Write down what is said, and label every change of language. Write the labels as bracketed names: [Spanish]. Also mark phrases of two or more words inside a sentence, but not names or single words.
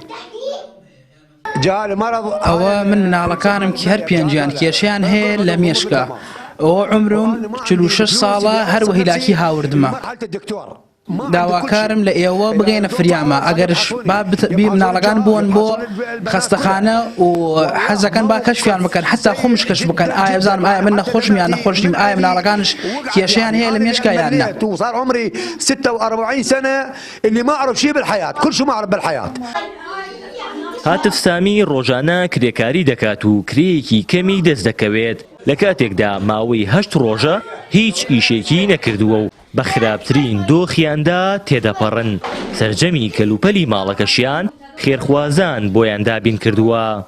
[Central Kurdish] ئەوە من مناڵەکانم کە هەر 5 کێشیان هەیە لە مێشکە، ئەوە عمرم 46 ساڵە، هەر وەهیلاکی هاوردمە. داواکارم لە ئێوە بگەینە فریامە، ئەگەرش بی مناڵەکان بوون بۆ خەستەخانە و حەزەکەن با کەشفیان بکەن، حتا خۆمش کەشف بکەن، ئایا بزانم ئایا من نەخۆشم یان نەخۆش نیم، ئایا مناڵەکانش کێشیان هەیە لە مێشکە یان نە. [Arabic] صار عمري 46 سنة اللي ما أعرف شيء بالحياة، كل شيء ما أعرف بالحياة. [Central Kurdish] هاتف سامی ڕۆژانە کرێکاری دەکات و کرێیەکی کەمی دەست دەکەوێت لە کاتێکدا ماوەی 8 ڕۆژە هیچ ئیشێکی نەکردووە و بە خراپترین دۆخیاندا تێدەپەڕن. سەرجەمی کەلوپەلی ماڵەکەشیان خێرخوازان بۆیان دابین کردووە.